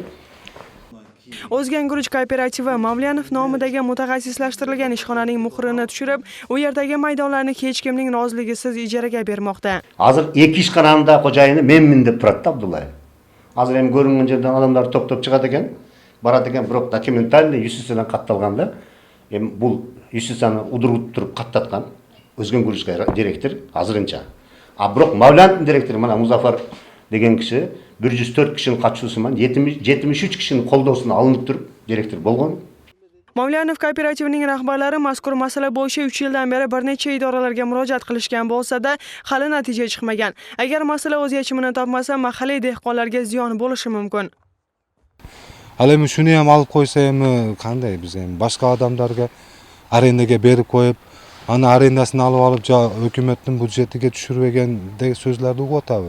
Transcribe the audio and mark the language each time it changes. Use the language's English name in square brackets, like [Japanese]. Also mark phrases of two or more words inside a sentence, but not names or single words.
[Uzbek] O'zgan Guruch kooperativi Mavliyanov nomidagi mutaxassislashtirilgan ishxonaning muhrini tushirib, u yerdagi maydonlarni hech kimning roziligisiz ijaraga bermoqda. Hozir ikki ishxonamda xo'jayini menmin deb turadi Abdullayev. Hozir ham ko'ringan yerdan odamlar to'xtab chiqadi ekan. [Kyrgyz] барады экен, бирок документальный юстициядан катталганда, эми бул юстицияны удуруп туруп каттаткан Өзген Гуричка директор азырынча. А бирок Мавлановдун директору мына Музафар деген киши 104 кишинин катышуусу менен 73 кишинин колдоосуна алынып туруп директор болгон. [Uzbek] Mavlyanov kooperativining rahbarlari mazkur masala bo'yicha 3 yildan beri bir necha idoralarga murojaat qilishgan bo'lsa-da, hali natija chiqmagan. Agar masala o'z yechimini topmasa, mahalliy dehqonlarga ziyon bo'lishi mumkin. Al endi shuni ham olib qo'ysa endi qanday biz endi boshqa odamlarga arendaga berib qo'yib, ana arendasini olib hukumatning budjetiga tushirgan so'zlarni o'qotamiz.